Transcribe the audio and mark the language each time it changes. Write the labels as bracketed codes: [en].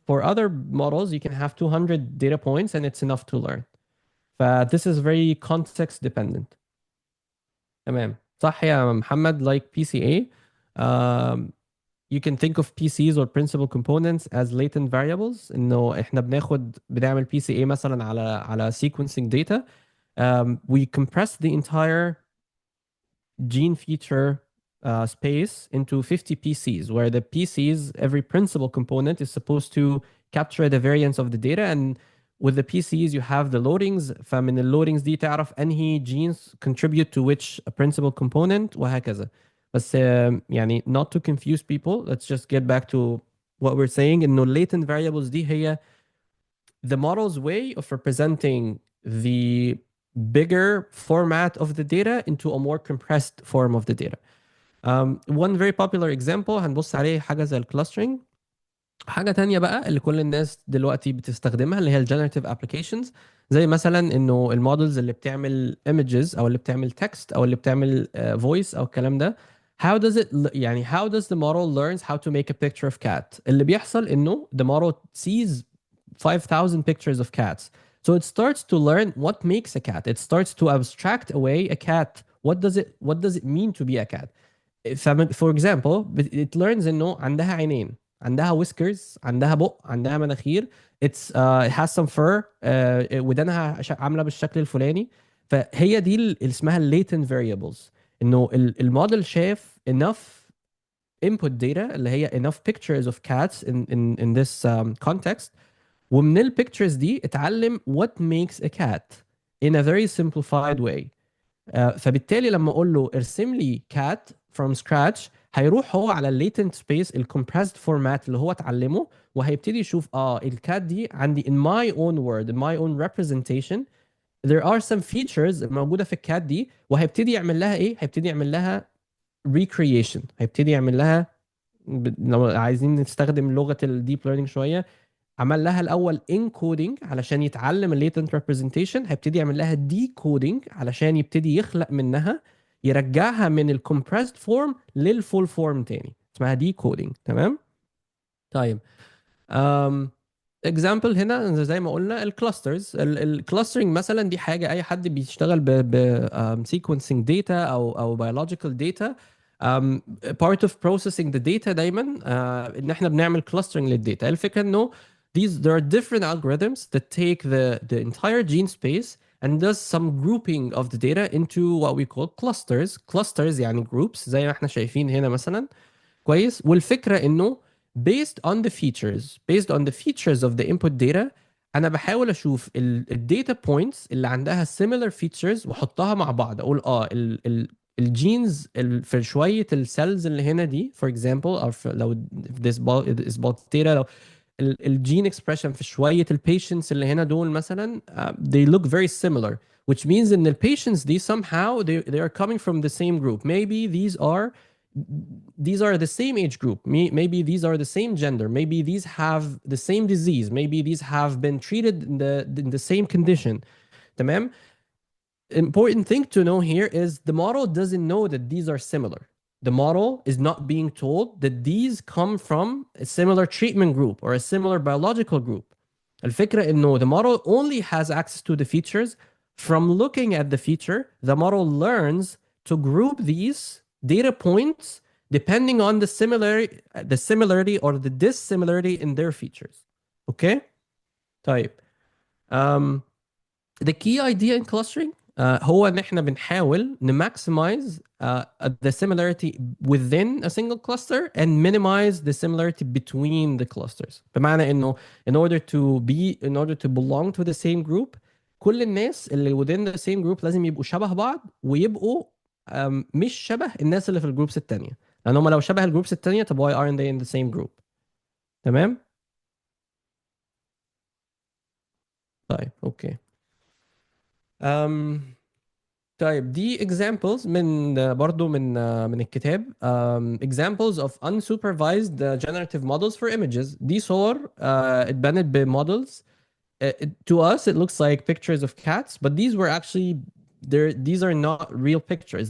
[en] For other models, you can have 200 data points and it's enough to learn. But this is very context dependent. [ar] تمام صح يا محمد. [en] Like PCA, you can think of PCs or principal components as latent variables. [ar] انه احنا بنعمل PCA مثلا على [en] sequencing data. We compress the entire gene feature space into 50 PCs, where the PCs, every principal component is supposed to capture the variance of the data. And with the PCs, you have the loadings. [ar] فمن اللودings دي تعرف أنهي [en] genes contribute to which principal component [ar] وهكذا. بس يعني [en] not to confuse people, let's just get back to what we're saying. إنه latent variables [ar] دي هي [en] the model's way of representing the bigger format of the data into a more compressed form of the data. One very popular example [ar] هنبص عليه حاجة زي الكلاسترنج. حاجة تانية بقى اللي كل الناس دلوقتي بتستخدمها اللي هي الجنراتيف ابلكيشنز، زي مثلا انه المودلز اللي بتعمل images او اللي بتعمل text او اللي بتعمل voice او الكلام ده. [en] How does it يعني how does the model learns how to make a picture of cat؟ [ar] اللي بيحصل انه [en] the model sees 5,000 pictures of cats. So it starts to learn what makes a cat. It starts to abstract away a cat. What does it mean to be a cat? For example, it learns [ar] انه عندها عينين، عندها whiskers، عندها بق، عندها مناخير. [en] It has some fur. [ar] ودانها عامله بالشكل الفلاني. فهي دي اللي اسمها latent variables. انه الموديل شاف [en] enough input data [ar] اللي هي [en] enough pictures of cats in this context. [ar] ومن البيكتشرز دي اتعلم [en] what makes a cat in a very simplified way. [ar] فبالتالي لما اقول له ارسم لي cat [en] from scratch، [ar] هيروح هو على الليتنت سبيس الكمبرسد فورمات اللي هو اتعلمه، وهيبتدي يشوف الكات دي عندي [en] in my own word in my own representation there are some features [ar] موجوده في الكات دي، وهيبتدي يعمل لها ايه؟ هيبتدي يعمل لها recreation. هيبتدي يعمل لها لو عايزين نستخدم لغه الديب ليرنينج شويه، عمل لها الاول انكودنج علشان يتعلم الليتنت ريبريزنتيشن، هيبتدي يعمل لها ديكودنج علشان يبتدي يخلق منها، يرجعها من الكمبرسد فورم للفول فورم تاني، اسمها ديكودنج. تمام. طيب اكزامبل هنا زي ما قلنا الكلاسترز. الكلاسترنج مثلا دي حاجه اي حد بيشتغل ب سيكونسنج داتا او [en] biological data. Part of processing the data [ar] دايما ان احنا بنعمل [en] clustering للداتا. [ar] الفكره انه [en] there are different algorithms that take the entire gene space and does some grouping of the data into what we call clusters. [ar] Clusters يعني groups زي ما احنا شايفين هنا مثلا. كويس. والفكره انه [en] based on the features of the input data [ar] انا بحاول اشوف الداتا بوينتس اللي عندها [en] similar features [ar] واحطها مع بعض، اقول الجينز في شويه السيلز اللي هنا دي [en] for example، [ar] او لو [en] this is bulk data، [ar] لو الجين اكسبريشن في شويه البيشنتس اللي هنا دول مثلا [en] they look very similar, which means ان البيشنتس دي somehow they are coming from the same group. Maybe these are the same age group. Maybe these are the same gender. Maybe these have the same disease. Maybe these have been treated in the same condition. [ar] تمام. [en] Important thing to know here is the model doesn't know that these are similar. The model is not being told that these come from a similar treatment group or a similar biological group. [ar] الفكرة إنه [en] the model only has access to the features. From looking at the feature, the model learns to group these data points depending on the similarity or the dissimilarity in their features. Okay? [ar] طيب. [en] The key idea in clustering [ar] هو ان احنا بنحاول نماكسمايز [en] the similarity within a single cluster and minimize the similarity between the clusters. [ar] بمعنى انه [en] in order to belong to the same group، [ar] كل الناس اللي [en] within the same group [ar] لازم يبقوا شبه بعض، ويبقوا مش شبه الناس اللي في الجروبس التانية، لان هم لو شبه الجروبس التانية طب [en] why aren't they in the same group؟ [ar] تمام؟ طيب اوكي. [en] طيب دي examples [ar] من برضو من الكتاب [en] examples of unsupervised generative models for images. [ar] دي صور اتبنت بمودلز. [en] To us it looks like pictures of cats, but these were actually these are not real pictures.